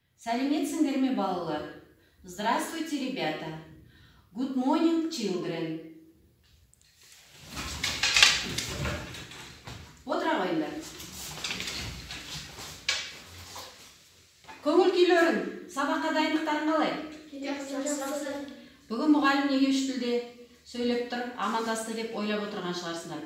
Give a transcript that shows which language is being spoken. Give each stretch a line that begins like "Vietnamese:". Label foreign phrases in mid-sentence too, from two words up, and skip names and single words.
Kazakh: Сәлеметсіңдер ме, балалар?
Russian: Здравствуйте, ребята.
English: Good morning, children.
Kazakh: Отыра қойыңдар. Көңіл күйлерің, сабаққа дайындықтарың қалай? Бүгін мұғалім неге үш тілде сөйлеп тұр, амандасты деп ойлап отырған шығарсыңдар.